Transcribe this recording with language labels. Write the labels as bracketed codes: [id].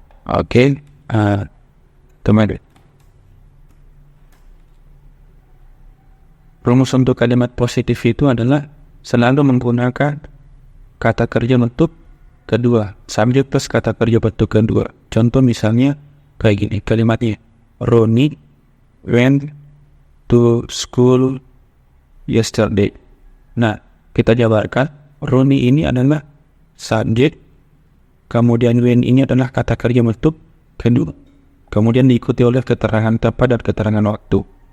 [id] Oke, teman-teman. Rumus untuk kalimat positif itu adalah selalu menggunakan kata kerja bentuk kedua. Subjek plus kata kerja bentuk kedua. Contoh misalnya kayak gini kalimatnya. [en] Ronnie went to school yesterday. [id] Nah, kita jabarkan, Ronnie ini adalah subjek, kemudian when ini adalah kata kerja bentuk kedua, kemudian diikuti oleh keterangan tempat dan keterangan waktu.